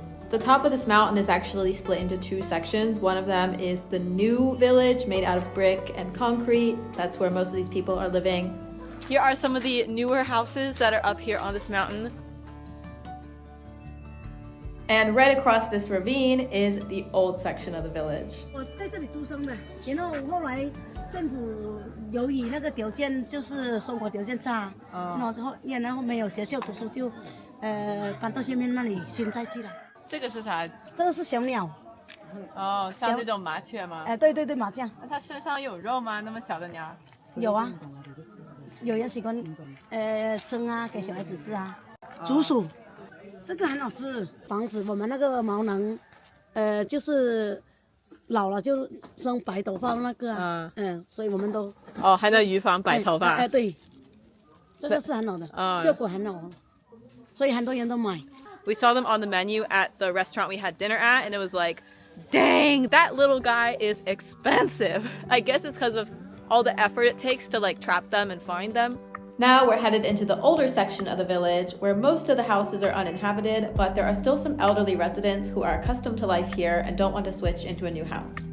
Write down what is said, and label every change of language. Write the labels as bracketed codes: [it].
[en] The top of this mountain is actually split into 2 sections. One of them is the new village made out of brick and concrete. That's where most of these people are living. Here are some of the newer houses that are up here on this mountain. And right across this ravine is the old section of the village. [zh] 我在这里出生的，然后后来政府由于那个条件就是生活条件差，然后没有学校读书就，搬到下面那里现在去了。这个是啥？这个是小鸟。哦，像这种麻雀吗？对对对，麻将。那它身上有肉吗？那么小的鸟？有啊，有人喜欢蒸啊，给小孩子吃啊，竹鼠。这个很好吃，防止我们那个毛囊，就是老了就生白头发那个所以我们都还能预防白头发。对，这个是很好的，效果很好，所以很多人都买。 [en] We saw them on the menu at the restaurant we had dinner at, and it was like, dang, that little guy is expensive. I guess it's because of all the effort it takes to like trap them and find them. Now we're headed into the older section of the village where most of the houses are uninhabited, but there are still some elderly residents who are accustomed to life here and don't want to switch into a new house.